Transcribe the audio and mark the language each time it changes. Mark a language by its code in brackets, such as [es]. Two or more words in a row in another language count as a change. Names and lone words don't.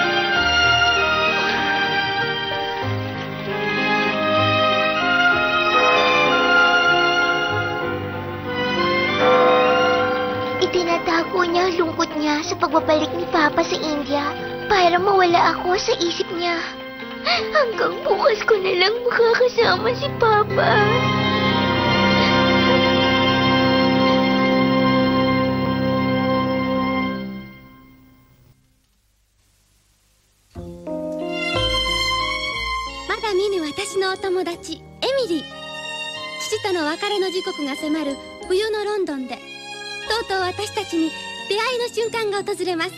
[tl] Itinatago niya ang lungkot niya sa pagbabalik ni Papa sa India para mawala ako sa isip niya. Hanggang bukas ko na lang makakasama si Papa. [ja] まだ見ぬ私のお友達, Emily. 父との別れの時刻が迫る冬のロンドンで、とうとう私たちに出会いの瞬間が訪れます。